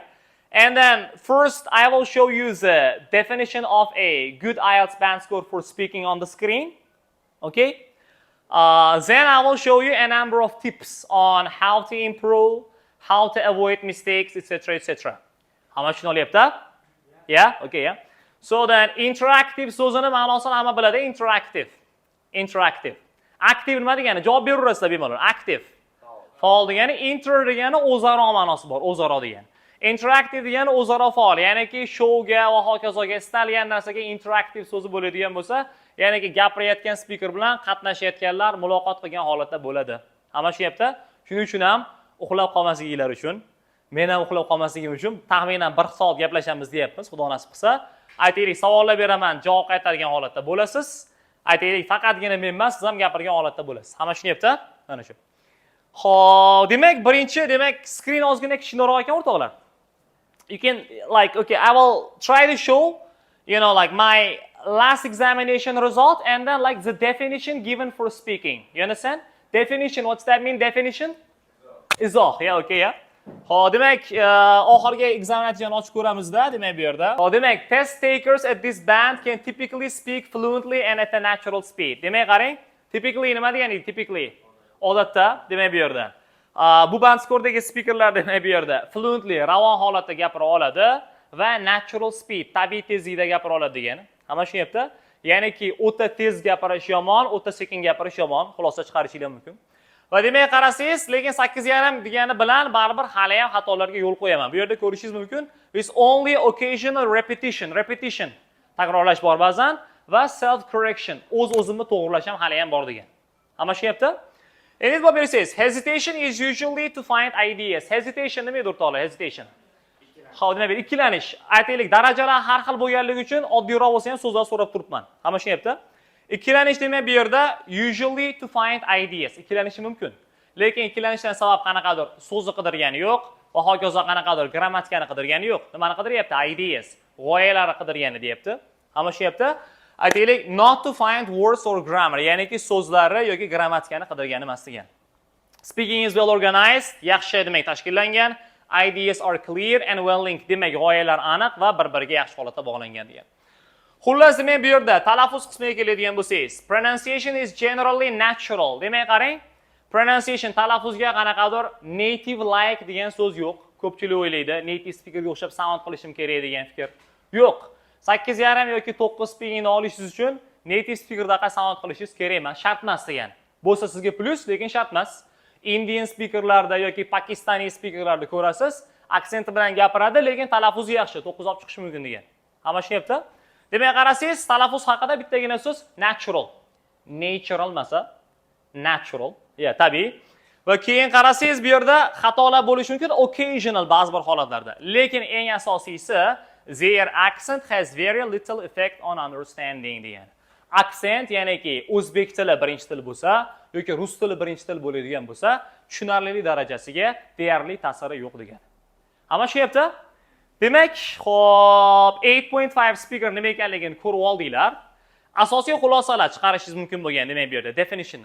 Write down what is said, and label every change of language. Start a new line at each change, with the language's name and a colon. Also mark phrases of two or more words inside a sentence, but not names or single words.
English: And then first I will show you the definition of a good IELTS band score for speaking on the screen, okay. Then I will show you a number of tips on how to improve, how to avoid mistakes, etc., etc. How much you know left? Yeah, okay, yeah. So then interactive
Uzbek: so'zini ma'nosini hamma biladi,
English: interactive.
Uzbek: Interactive. Active nima degani? Javob beraverasizlar bemalol. Active. Faol degani, inter degani o'zaro ma'nosi bor, o'zaro degani. Interactive degani o'zaro faol, ya'niki showga va hokazoga istalgan narsaga interactive so'zi bo'ladigan bo'lsa, ya'niki gapirayotgan speaker bilan qatnashayotganlar muloqot qilgan holatda bo'ladi. Hamma tushunyapti? Shuning uchun ham uxlab qolmasligingiz uchun, men ham uxlab qolmasligim uchun taxminan 1 soat gaplashamiz deyapmiz, xudo nasib qilsa. Aytaylik, savollar beraman, javob qaytargan holatda bo'lasiz. Aytaylik, faqatgina men emas, siz ham gapirgan holatda bo'lasiz. Hamma tushunyapti? Mana shu. Xo'p, demak, birinchi, demak, screen ozgina kichikroq ekan o'rtoqlar.
English: You can, like, okay, I will try to show, like my last examination result and then like the definition given for speaking. You understand? Definition, what's that mean? Definition? Izoh, yeah, okay, yeah.
Uzbek: Xo'p, demak, oxirgi exam natijasini ochib ko'ramizda, demak bu yerda. Xo'p, demak,
English: test takers at this band can typically speak fluently and at a natural speed.
Uzbek: Demak, qarang, typically nima degani? Typically odatda, demak bu yerda. Bu band skordagi speakerlar demak bu yerda fluently, ravon holatda gapira oladi va
English: natural speed,
Uzbek: tabiiy tezlikda gapira oladi degani. Hamma tushunyapti? Ya'niki o'ta tez gapirish yomon, o'ta sekin gapirish yomon, xulosa chiqarishingiz mumkin. Va demak qarasangiz, lekin 8.5 degani bilan baribir hali ham xatolarga yo'l qo'yaman. Bu yerda ko'rishingiz mumkin.
English: With only occasional repetition,
Uzbek: takrorlash bor ba'zan va self correction, o'z-o'zimni to'g'rilash ham hali ham bor degan. Hamma tushunyapti? Endi bu bersangiz,
English: hesitation is usually to find ideas.
Uzbek: Hesitation nima edi o'rtoqlar? Hesitation. Xo'p, demak, ikkilanish. Aytaylik, darajalar har xil bo'lganligi uchun oddiyroq bo'lsa ham so'zlar so'rab turibman. Hamma tushunyapti? Ikkilanish demak bu yerda
English: usually to find ideas.
Uzbek: Ikkilanishi mumkin. Lekin ikkilanishdan sabab qanaqadir so'zni qidirgani yo'q va hokazo qanaqadir grammatikani qidirgani yo'q. Nimani qidiryapti? Ideas, g'oyalarni qidirgani deyapti. Hamma tushunyapti? Aytaylik,
English: not to find words or grammar,
Uzbek: ya'niki so'zlarni yoki grammatikani qidirgani emas degan.
English: Speaking is well organized,
Uzbek: yaxshi demak tashkillangan.
English: Ideas are clear and well linked,
Uzbek: demak g'oyalar aniq va bir-biriga yaxshi holatda bog'langan degan. Xullas, demak bu yerda talaffuz qismiga keladigan bo'lsangiz,
English: pronunciation is generally natural.
Uzbek: Demak, qarang, pronunciation talaffuzga qanaqadir
English: native like
Uzbek: degan so'z yo'q. Ko'pchilik o'ylaydi,
English: native speakerga
Uzbek: o'xshab sound qilishim kerak degan fikr. Yo'q. 8,5 yoki 9 speakingni olishingiz uchun
English: native speakerdaqa
Uzbek: sound qilishingiz kerak emas, shart emas degan. Bo'lsa sizga plus, lekin shart emas. Indian speakerlarda yoki Pakistoniy speakerlarda ko'rasiz, aksenti bilan gapiradi, lekin talaffuzi yaxshi, 9 olib chiqish mumkin degan. Hamma tushunyapti? Demak, qarasangiz, talaffuz haqida bittagina so'z natural. Natural masa, natural. Tabiiy. Va keyin qarasangiz, bu yerda xatolar bo'lishi mumkin, occasional ba'zi bir holatlarda. Lekin eng asosiysi,
English: their accent has very little effect on understanding degan.
Uzbek: Aksent, ya'niki o'zbek tili birinchi til bo'lsa yoki rus tili birinchi til bo'ladigan bo'lsa, tushunarlilik darajasiga deyarli ta'siri yo'q degan. Hamma tushunyapti? Demak, xo'p, 8.5 speaker nima ekanligini ko'rib oldinglar. Asosiy xulosalar chiqarishingiz mumkin bo'lgan, demak bu yerda definitionni.